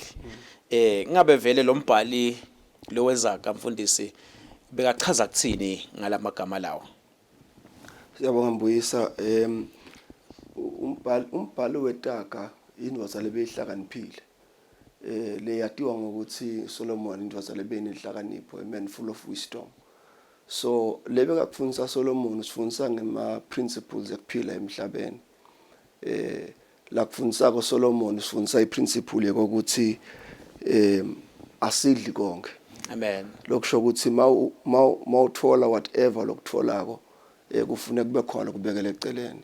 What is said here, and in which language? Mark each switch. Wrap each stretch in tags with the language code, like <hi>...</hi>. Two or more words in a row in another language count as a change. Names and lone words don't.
<ss>Ngabe vele lo mbhali lo wezaka mfundisi bekachaza kuthini ngalamagama lawo? Siyabonga Mbuyisa. Umbhalo wetaka indvodza lebeyihlakaniphile. Leyatiwa ngokuthi Solomon indvodza lebeyinehlakanipho,</ss> <en>a man full of wisdom.</en> <ss>So lebe kakufundisa Solomon usifundisa ngema principles ekuphila emhlabeni. La kufundisa ko Solomon usifundisa iprinciple yokuthi asidli konke. Amen. Lokusho ukuthi mawuthola whatever lokutholako kufuneka kube khona kubekele eceleni.</ss>